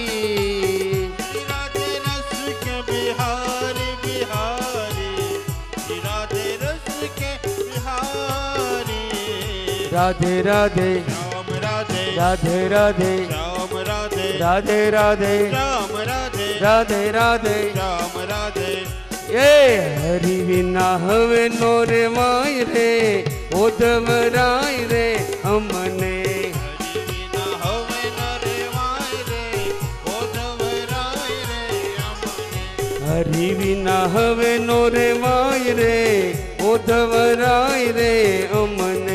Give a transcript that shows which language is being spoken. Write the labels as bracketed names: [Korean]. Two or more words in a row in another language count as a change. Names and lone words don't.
[Hindi] श्री राधे रस के बिहारी बिहारी, श्री राधे रस के बिहारी. राधे राधे राम राधे राधे राधे राम राधे राधे राधे राम राधे राधे राधे. राम राधे. [Gujarati] એ હરિ વિના હવે નો રે માય રે, ઉધવરાય રે અમને. હરિ વિના હવે ન રેવાય રે, ઉધવરાય રે અમને. હરિ વિના હવે નો રે માય રે, ઉધવરાય રે અમને.